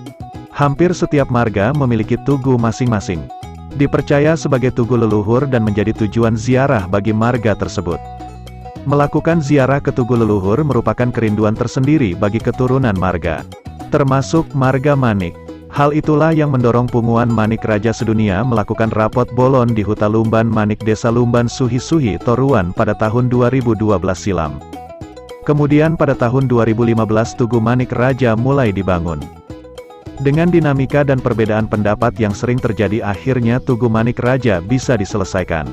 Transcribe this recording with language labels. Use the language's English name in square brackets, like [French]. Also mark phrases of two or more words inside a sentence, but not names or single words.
[Indonesian] Hampir setiap marga memiliki tugu masing-masing. Dipercaya sebagai tugu leluhur dan menjadi tujuan ziarah bagi marga tersebut. Melakukan ziarah ke tugu leluhur merupakan kerinduan tersendiri bagi keturunan marga, termasuk marga Manik. Hal itulah yang mendorong Punguan Manik Raja Sedunia melakukan rapot bolon di Huta Lumban Manik Desa Lumban Suhi-Suhi Toruan pada tahun 2012 silam. Kemudian pada tahun 2015 Tugu Manik Raja mulai dibangun. Dengan dinamika dan perbedaan pendapat yang sering terjadi akhirnya Tugu Manik Raja bisa diselesaikan.